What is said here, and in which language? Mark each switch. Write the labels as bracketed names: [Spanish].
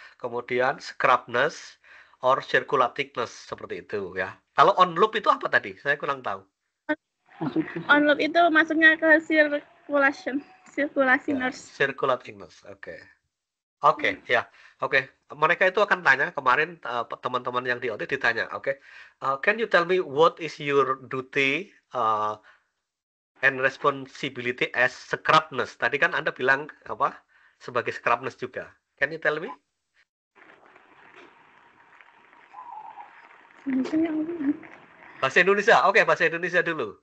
[Indonesian] Kemudian scrub nurse or circulating nurse seperti itu ya. Kalau on loop itu apa tadi? Saya kurang tahu. On loop itu masuknya ke sirkulasi nurse. Circulating nurse. Oke, ya. Oke. Mereka itu akan tanya kemarin teman-teman yang di OT ditanya, oke. [English] Can you tell me what is your duty and responsibility as scrub nurse? [Indonesian] Tadi kan Anda bilang apa? Sebagai scrub nurse juga. [English] Can you tell me? [Indonesian] Bahasa Indonesia. Oke, bahasa Indonesia dulu.